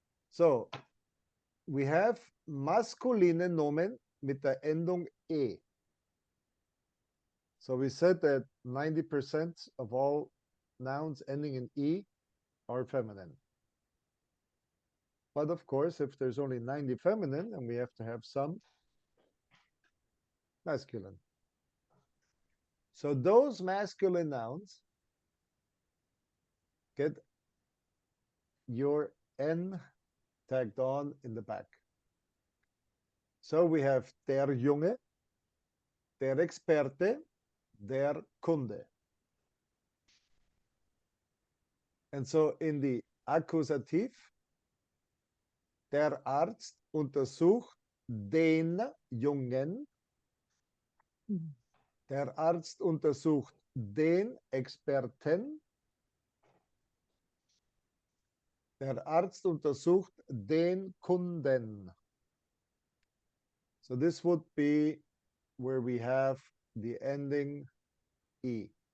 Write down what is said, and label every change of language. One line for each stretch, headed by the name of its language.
English: So we have
German: maskuline Nomen mit der Endung e.
English: So we said that 90% of all nouns ending in e are feminine. But of course, if there's only 90 feminine, and we have to have some masculine. So those masculine nouns get your N tagged on in the back. So we have
German: der Junge, der Experte, der Kunde.
English: And so in the
German: Akkusativ, der Arzt untersucht den Jungen. Der Arzt untersucht den Experten. Der Arzt untersucht den Kunden.
English: So this would be where we have the ending E.